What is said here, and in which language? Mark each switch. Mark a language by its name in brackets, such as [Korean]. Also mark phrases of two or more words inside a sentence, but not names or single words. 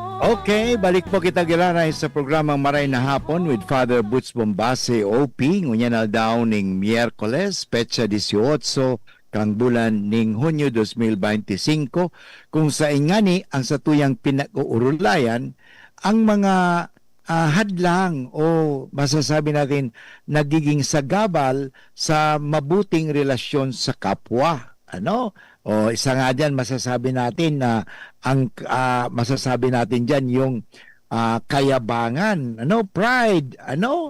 [Bikol] Okay, balik po kita gilaray sa programang Maray na Hapon with Father Butch Bombase OP. Ngunya na daw ning Miyerkules, petsa 18, kang bulan ning Hunyo 2025, kung sa ingani ang satuyang pinag-uurulayan [Filipino] ang mga hadlang o masasabi natin nagiging sagabal sa mabuting relasyon sa kapwa. [Bikol] Ano? [Filipino] O isa nga diyan masasabi natin na ang masasabi natin diyan yung kayabangan, ano, pride, ano?